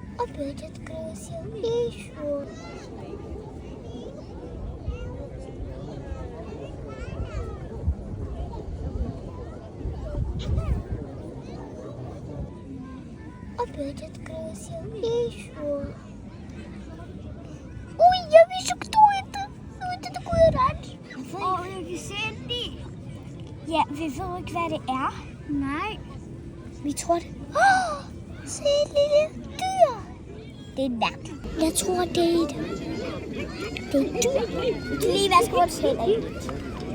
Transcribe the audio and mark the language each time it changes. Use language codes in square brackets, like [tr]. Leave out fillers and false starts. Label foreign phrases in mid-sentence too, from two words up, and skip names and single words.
[ru] Опять открылся. И еще. Опять открылся. И еще. Ой, я вижу, кто это. Ну, это такой оранжевый. [da] Og jeg kan se det. Ja, vi ved ikke, hvad det er. Nej. Vi tror det. Se et lille dyr. Det er en nat. Jeg tror, det er et dyr. Lige vaske vores hænder.